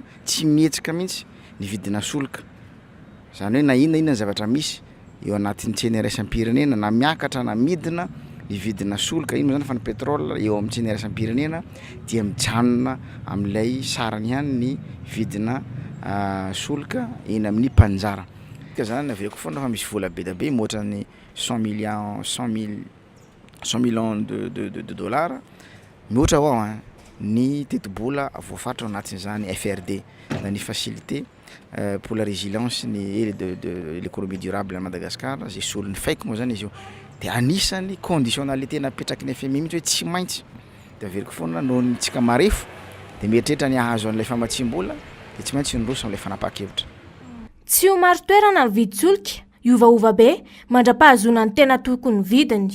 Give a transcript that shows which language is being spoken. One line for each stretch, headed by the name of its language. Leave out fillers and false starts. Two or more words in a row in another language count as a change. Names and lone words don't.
Malagasy: tsy mihetsika mihitsy ny vidina solika zany hoe na inona ny zavatra misy eo anatin'ny tsena iraisam-pirenena na miakatra na midina ny vidina solika ino zany fa ny pétrole eo amin'ny tsena iraisam-pirenena dia mijanona amin'ilay sarany ihany ny vidina solika eny amin'ny mpanjara ka zany aveko foana fa misy vola be da be moatra ny 100
French: millions de dollars
Malagasy: mihoatra ao ny teti-bola voafaritra ao anatin'izany FRD na ny
French: facilité pour la résilience et de l'économie durable à Madagascar
Malagasy: zay solon'ny FEC moa zany izy io dia anisany conditionnalité napetraky ny FMI mihitsy hoe tsy maintsy dia averiko foana noho ny tsika marefo dia mieritreritra ny ahazo an'ilay famatsim-bola dia tsy maintsy nroso amin'ilay fanapahan-kevitra. Tsy ho maro toerana ny vidin-tsolika iovaova be mandra-pahazona ny tena tokony vidiny.